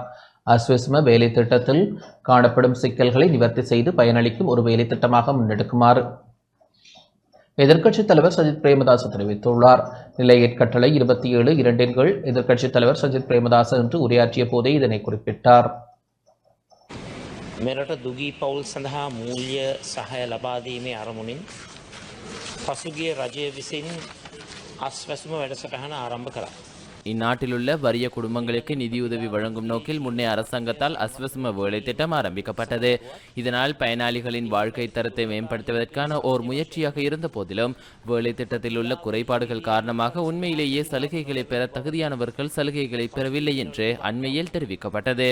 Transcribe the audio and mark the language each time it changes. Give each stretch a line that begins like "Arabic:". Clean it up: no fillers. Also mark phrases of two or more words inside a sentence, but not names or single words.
Tamil: அஸ்வஸ்ம வேலை திட்டத்தில் காணப்படும் சிக்கல்களை நிவர்த்தி செய்து பயனளிக்கும் ஒரு வேலை திட்டமாக முன்னெடுக்குமாறு எதிர்க்கட்சித் தலைவர் சஜித் பிரேமதாச தெரிவித்துள்ளார். நிலையற் கட்டளை 27(2) கீழ் எதிர்க்கட்சித் தலைவர் சஜித் பிரேமதாச என்று உரையாற்றிய போதே இதனை குறிப்பிட்டார்.
Sinhala: මෙරට දුගී පවුල් සඳහා මූල්‍ය සහය ලබා දීමේ අරමුණින් පසුගිය රජය විසින් අස්වැසුම වැඩසටහන ආරම්භ කළා.
Tamil: இந்நாட்டிலுள்ள வறிய குடும்பங்களுக்கு நிதியுதவி வழங்கும் நோக்கில் முன்னே அரசாங்கத்தால் அஸ்வசும வேலை திட்டம் ஆரம்பிக்கப்பட்டது. இதனால் பயனாளிகளின் வாழ்க்கை தரத்தை மேம்படுத்துவதற்கான ஓர் முயற்சியாக இருந்த போதிலும் வேலை திட்டத்தில் உள்ள குறைபாடுகள் காரணமாக உண்மையிலேயே சலுகைகளை பெற தகுதியானவர்கள் சலுகைகளை பெறவில்லை என்று அண்மையில் தெரிவிக்கப்பட்டது.